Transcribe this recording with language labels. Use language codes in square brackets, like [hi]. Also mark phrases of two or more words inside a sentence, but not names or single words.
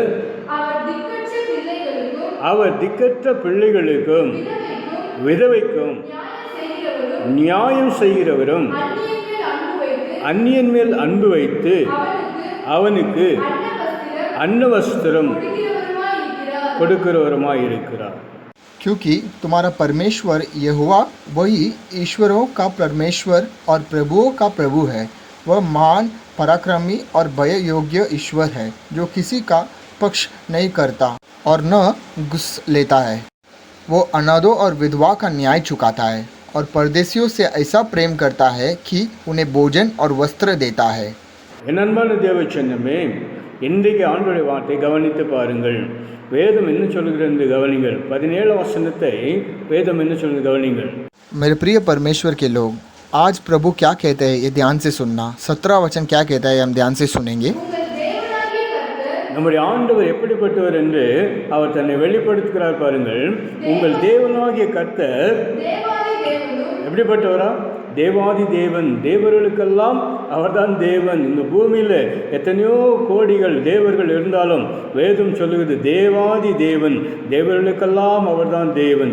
[ta] அவர் திக்கற்ற பிள்ளைகளுக்கும் விதவைக்கும் நியாயம் செய்கிறவரும் அந்நியன் மேல் அன்பு வைத்து அவனுக்கு அன்னவஸ்திரம் கொடுக்கிறவருமாய் இருக்கிறார். [hi] क्योंकि तुम्हारा परमेश्वर यहोवा वही ईश्वरों का परमेश्वर और प्रभुओं का प्रभु है। वह महान पराक्रमी और भय योग्य ईश्वर है, जो किसी का पक्ष नहीं करता और न गुस्स लेता है। वो अनाथों और विधवा का न्याय चुकाता है और परदेशियों से ऐसा प्रेम करता है कि उन्हें भोजन और वस्त्र देता है। [ta] என் அன்பான தேவச்சனமே, இன்றைக்கு ஆண்டவருடைய வார்த்தை கவனித்து பாருங்கள். வேதம் என்ன சொல்கிறது என்று கவனிங்கள். 17 வசனத்தை வேதம் என்ன சொல்கிறது கவனிங்கள். [hi] मेरे प्रिय परमेश्वर के लोग, आज प्रभु क्या कहते हैं ये ध्यान से सुनना। 17 वचन क्या कहता है हम ध्यान से सुनेंगे। [ta] நம்முடைய ஆண்டவர் எப்படிப்பட்டவர் என்று அவர் தன்னை வெளிப்படுத்துகிறார் பாருங்கள். உங்கள் தேவனாகிய கர்த்தர் எப்படிப்பட்டவரா? தேவாதி தேவன், தேவர்களுக்கெல்லாம் அவர்தான் தேவன். இந்த பூமியில் எத்தனையோ கோடிகள் தேவர்கள் இருந்தாலும் வேதம் சொல்லுகிறது தேவாதி தேவன், தேவர்களுக்கெல்லாம் அவர்தான் தேவன்.